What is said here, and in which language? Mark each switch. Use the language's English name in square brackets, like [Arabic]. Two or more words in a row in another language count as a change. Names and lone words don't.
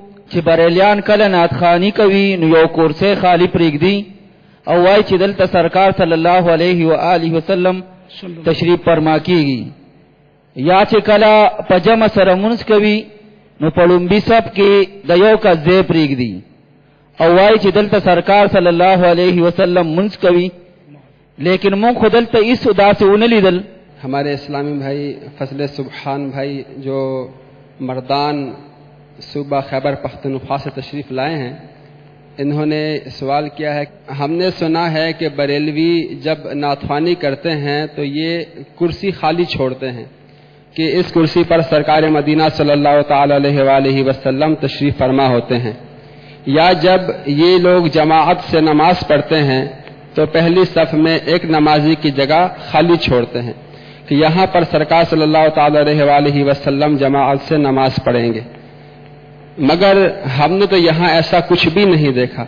[Pashto] چې بریلیان کله ناتخانی کوي نو یو کورسۍ خالی پرېږدي او وایي چې دلته سرکار [Arabic] صلی الله علیه و آله وسلم [Pashto] تشریف فرما کیږي، یا چې کله په جمع سره مونځ کوي نو په لومبي صف کې د یو کس ځای پرېږدي او وایي چې دلته سرکار [Arabic] صلی الله علیه وسلم [Pashto] مونځ کوي، لیکن مونږ خو دلته هیڅ داسې ونه لیدل. [Urdu] ہمارے اسلامی بھائی فضل سبحان بھائی جو مردان صوبہ خیبر پختونخوا سے تشریف لائے ہیں، انہوں نے سوال کیا ہے، ہم نے سنا ہے کہ بریلوی جب نعت خوانی کرتے ہیں تو یہ کرسی خالی چھوڑتے ہیں کہ اس کرسی پر سرکار مدینہ [Arabic] صلی اللہ تعالی علیہ وآلہ وسلم [Urdu] تشریف فرما ہوتے ہیں، یا جب یہ لوگ جماعت سے نماز پڑھتے ہیں تو پہلی صف میں ایک نمازی کی جگہ خالی چھوڑتے ہیں کہ یہاں پر سرکار [Arabic] صلی اللہ تعالی علیہ وآلہ وسلم [Urdu] جماعت سے نماز پڑھیں گے، مگر ہم نے تو یہاں ایسا کچھ بھی نہیں دیکھا.